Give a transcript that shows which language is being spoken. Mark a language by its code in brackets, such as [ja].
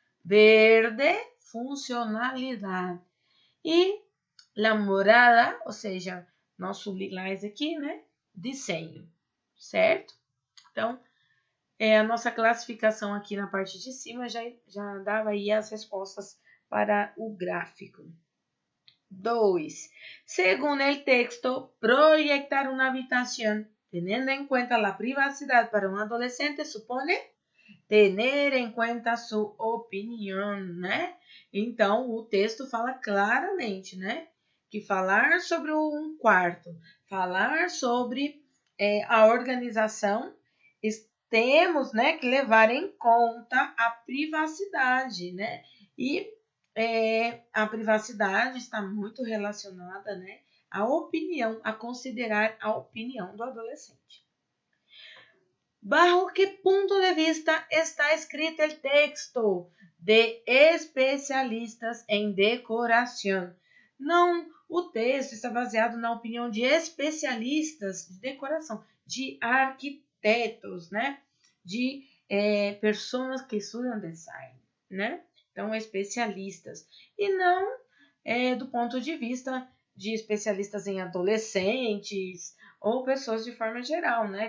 [pt] Verde, funcionalidade. E la morada, ou seja, nosso lilás aqui, né? Desenho, certo? Então, a nossa classificação aqui na parte de cima já dava aí as respostas para o gráfico. 2. [es] Según el texto, proyectar una habitación teniendo en cuenta la privacidad para un adolescente supone tener [pt] em conta sua opinião, né? Então, o texto fala claramente, né? Que falar sobre um quarto, falar sobre a organização, temos, né, que levar em conta a privacidade, né? E a privacidade está muito relacionada, né, à opinião, a considerar a opinião do adolescente. [es] ¿Bajo qué punto de vista está escrito el texto de especialistas [pt] em decoração? Não, o texto está baseado na opinião de especialistas de decoração, de arquitetos, né? De pessoas que estudam design, né? Então, especialistas. E não do ponto de vista de especialistas em adolescentes ou pessoas de forma geral, né?